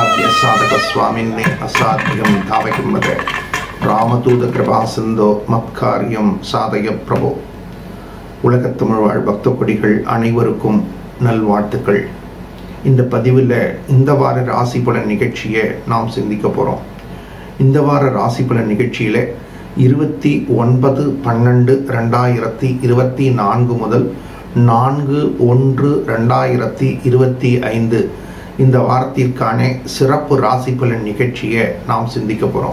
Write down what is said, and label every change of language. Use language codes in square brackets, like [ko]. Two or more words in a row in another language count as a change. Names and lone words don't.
[sa] साधक स्वामिन्ने असाध्यं धावयं वद रामदूत कृपा सिंधो मत्कार्यं साधय प्रभो. [ta] உலகத் தமிழ் வாழ் பக்த கொடிகள் அனைவருக்கும் நல்வாழ்த்துக்கள். இந்த பதிவில் இந்த வார ராசி பலன் நிகழ்ச்சியை நாம் சிந்திக்க போகிறோம். இந்த வார ராசி பலன் நிகழ்ச்சியில் 29/12/2024 முதல் 4/1/2025 இந்த வாரத்திற்கான சிறப்பு ராசி பலன் நிகழ்ச்சியை நாம் சிந்திக்க போகிறோம்.